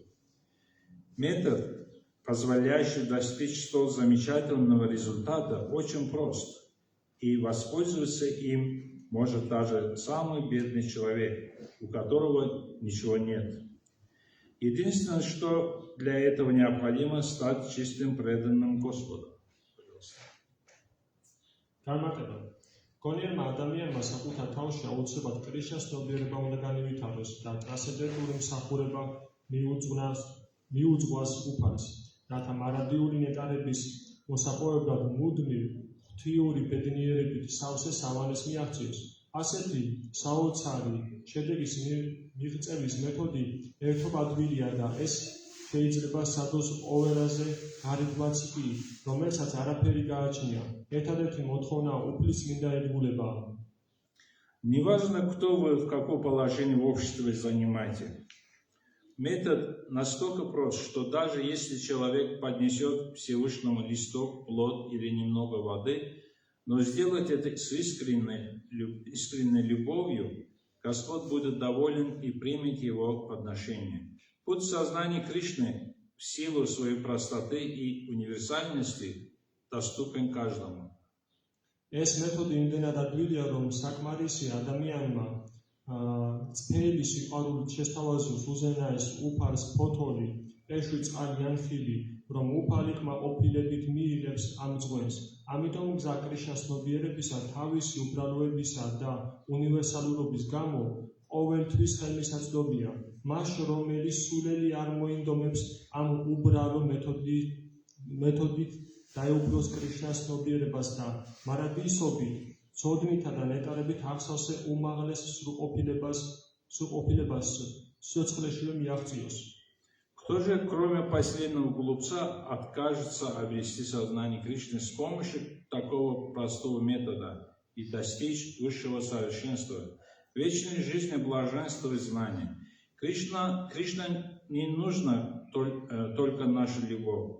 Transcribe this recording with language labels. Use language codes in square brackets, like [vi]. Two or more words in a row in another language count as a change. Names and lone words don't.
[ru] Метод, позволяющий достичь столь замечательного результата, очень прост, и воспользоваться им может даже самый бедный человек, у которого ничего нет. Единственное, что для этого необходимо, стать чистым преданным Господу. [ka] Განმარტება. გონიერმა ადამიანმა საკუთარ თავში აუცილებლად კრიშნას ცნობიერება უნდა განივითაროს და ტრანსცენდენტული მსახურება მიუძღვას უფალს, რათა მარადიული ნეტარების მოსაპოვებლად მუდმივ ღვთიური ბედნიერებით სავსე სავალეს მიაღწიოს. ასეთი საოცარი შედეგის მიღწევის მეთოდი ერთობადვილია და ეს შეიძლება სადოს ოვერაზე გარეგმაც კი, რომელსაც არაფერი გააჩნია. ერთადერთი მოთხოვნა უფლის წმინდა ერთგულებაა. [ru] Неважно, кто вы, в каком положении в обществе занимаете. Метод настолько прост, что даже если человек поднесет Всевышнему листок, плод или немного воды, но сделать это с искренней любовью, Господь будет доволен и примет его подношение. Путь сознания Кришны в силу своей простоты и универсальности доступен каждому. [ka] ეს მეთოდი იმდენად ადვილია, რომ საკმარისია ადამიანმა წფელი სიყვარულით შესთავაზოს უზენაეს უფალს ფოთოლი, პეშვი წყალი ან ხილი, რომ უფალი კმაყოფილებით მიიღებს ამ ძღვენს. ამიტომ გზა კრიშნას ცნობიერებისა, თავისი უბრალოებისა და უნივერსალურობის გამო ყოველთვის ხელმისაწვდომია. მას, რომელიც სულელი არ მოინდომებს ამ უბრალო მეთოდით დაეუფლოს კრიშნას ცნობიერებას და მარადისობით, ცოდნითა და ნეტარებით აღსავსე უმაღლეს სრულყოფილებას სიცოცხლეშივე მიაღწიოს. [ru] Кто же, кроме последнего глупца, откажется обрести сознание Кришны с помощью такого простого метода и достичь высшего совершенства, вечной жизни, блаженства и знания? Кришна не нужна только наша любовь.